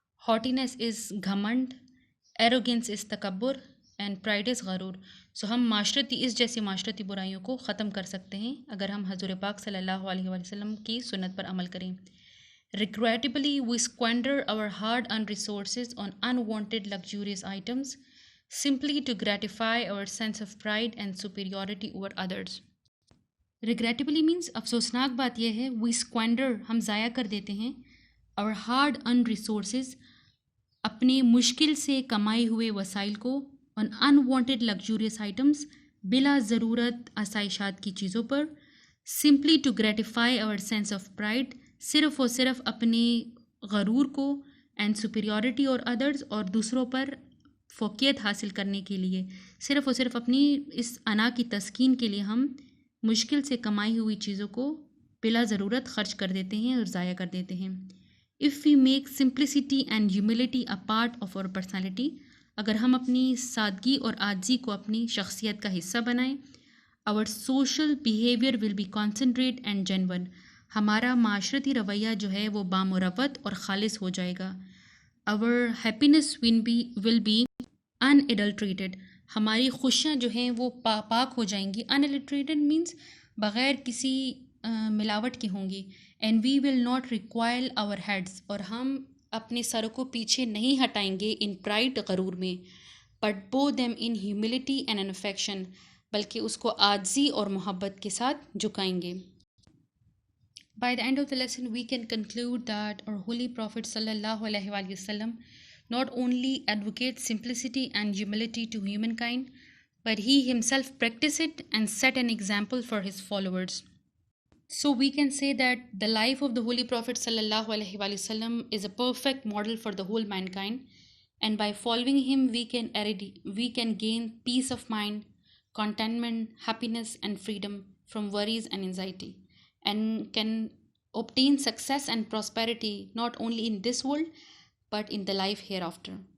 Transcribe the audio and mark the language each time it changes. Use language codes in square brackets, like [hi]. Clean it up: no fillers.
[en] haughtiness is گھمنڈ. arrogance is تکبر and pride is غرور. [ur] so ہم اس جیسی معاشرتی برائیوں کو ختم کر سکتے ہیں اگر ہم حضور پاک صلی اللہ علیہ وآلہ وسلم کی سنت پر عمل کریں. [en] regrettably we squander our hard-earned resources on unwanted luxurious items simply to gratify our sense of pride and superiority over others. regrettably means [ur] افسوسناک بات یہ ہے [en] we squander [ur] ہم ضائع کر دیتے ہیں [en] our hard earned resources [ur] اپنے مشکل سے کمائے ہوئے وسائل کو [en] on unwanted luxurious items [ur] بلا ضرورت آسائشات کی چیزوں پر [en] simply to gratify our sense of pride [ur] صرف و صرف اپنے غرور کو [en] and superiority [ur] اور others اور دوسروں پر فوقیت حاصل کرنے کے لیے صرف اور صرف اپنی اس انا کی تسکین کے لیے ہم مشکل سے کمائی ہوئی چیزوں کو بلا ضرورت خرچ کر دیتے ہیں اور ضائع کر دیتے ہیں. [en] if we make simplicity and humility a part of our personality، [ur] اگر ہم اپنی سادگی اور عاجزی کو اپنی شخصیت کا حصہ بنائیں، [en] our social behavior will be concentrate and genuine، [ur] ہمارا معاشرتی رویہ جو ہے وہ بامروت اور خالص ہو جائے گا. [en] our happiness will be unadulterated، [ur] ہماری خوشیاں جو ہیں وہ پاک ہو جائیں گی. [en] unadulterated means [ur] بغیر کسی ملاوٹ کی ہوں گی. [en] and we will not recoil our heads, [ur] اور ہم اپنے سر کو پیچھے نہیں ہٹائیں گے [en] in pride [ur] غرور میں، [en] but bow them in humility and in affection, [ur] بلکہ اس کو عاجزی اور محبت کے ساتھ جھکائیں گے. [en] By the end of the lesson, we can conclude that our Holy Prophet sallallahu alaihi wasallam not only advocates simplicity and humility to humankind, but he himself practiced it and set an example for his followers. So we can say that the life of the Holy Prophet sallallahu alaihi wasallam is a perfect model for the whole mankind, and by following him we can gain peace of mind, contentment, happiness and freedom from worries and anxiety, and can obtain success and prosperity not only in this world but in the life hereafter.